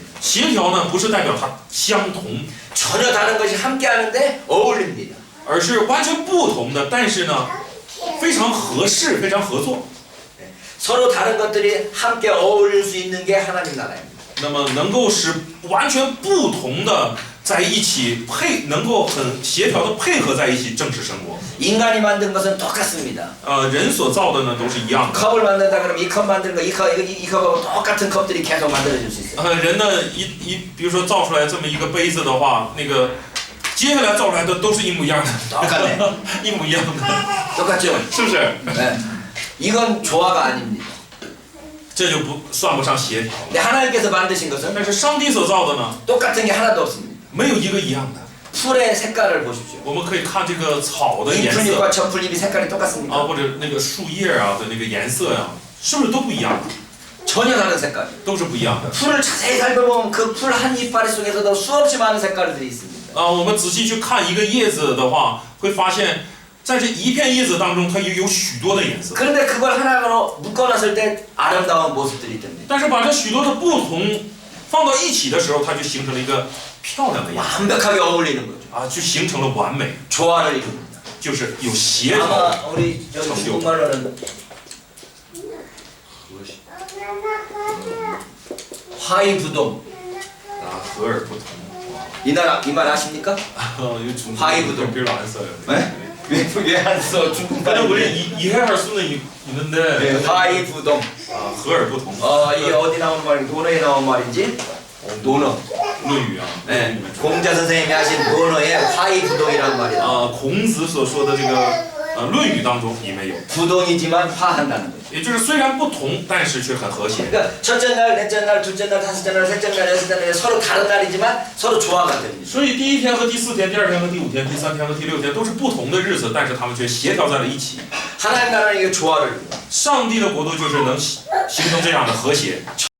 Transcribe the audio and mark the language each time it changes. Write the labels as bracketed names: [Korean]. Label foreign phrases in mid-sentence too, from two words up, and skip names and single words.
[Chinese] 协调呢，不是代表它相同， [Korean] 전혀 다른 것이 함께하는데 어울립니다. [Chinese] 而是完全不同的，但是呢，非常合适，非常合作。 [Korean] 서로 다른 것들이 함께 어울릴 수 있는 게 하나님 나라입니다. [Chinese] 那么能够使完全不同的在一起能够很协调的配合在一起，正是生活。 [Korean] 인간이 만든 것은 똑같습니다. [Chinese] 人所造的呢都是一样的。 [Korean] 컵을 만든다 그러면 이 컵 만드는 거, 이 컵하고 똑같은 컵들이 계속 만들어질 수 있어요. [Chinese] 人呢比如说造出来这么一个杯子的话，那个接下来造出来的都是一模一样的， [Korean] 똑같네. [Chinese] 一模一样的， [Korean] 똑같죠? [Chinese] 是不是？ [Korean] 네. 이건 조화가 아닙니다. [Chinese] 这就不算不上协调了。 [Korean] 근데 하나님께서 만드신 것은 [Chinese] 但是上帝所造的呢， [Korean] 똑같은 게 하나도 없습니다. [Chinese] 没有一个一样的。 [Korean] 풀의 색깔을 보십시오. [Chinese] 我们可以看这个草的颜色 [Korean] 잎잎과 전풀잎이 색깔이 똑같습니까? [Chinese] 或者那个树叶的那个颜色呀，是不是都不一样？ [Korean] 전혀 다른 색깔. [Chinese] 都是不一样的。 [Korean] 풀을 자세히 살펴보면 그 풀 한 이파리 속에서도 수없이 많은 색깔들이 있습니다. [Chinese] 我们仔细去看一个叶子的话，会发现，在这一片叶子当中，它也有许多的颜色。 [Korean] 그런데 그걸 하나로 묶어놨을 때 아름다운 모습들이 듭니다. [Chinese] 但是把这许多的不同放到一起的时候，它就形成了一个漂亮的样子 [Korean] 완벽하게 어울리는 거죠. [Chinese] 就形成了完美， [Korean] 조화를 이룹니다. [Chinese] 就是有协调。 [Korean] 아마 우리 여기 중국말로는 화이부동. [Chinese] 和而不同。 [Korean] 이 말 아십니까? [Chinese] 有种 [Korean] 화이부동. [Chinese] 比蓝色。 [Korean] 네? 외한서 근데 중국말. 우리 이해할 수는 있는데 화이 부동. [Chinese] 和而不同。 [Korean] 이게 어디 나온 말인지, 논어에 나온 말인지? 논어. [Chinese] 论语啊， [Korean] 네. 공자 선생님이 하신 논어에 화이 부동이라는 말이야. [Chinese] 孔子所说的这个论语当中里面有， [Korean] 부동이지만 화한다는 거지. [Chinese] 也就是虽然不同，但是却很和谐。 [Korean] 그러니까 첫째 날, 넷째 날, 둘째 날, 다섯째 날, 셋째 날, 여섯째 날 서로 다른 날이지만 서로 조화가 됩니다. [Chinese] 所以第一天和第四天，第二天和第五天，第三天和第六天都是不同的日子，但是他们却协调在了一起。 [Korean] 하나님 나라는 이게 조화를. [Chinese] 上帝的国度就是能形成这样的和谐。 [Korean] 저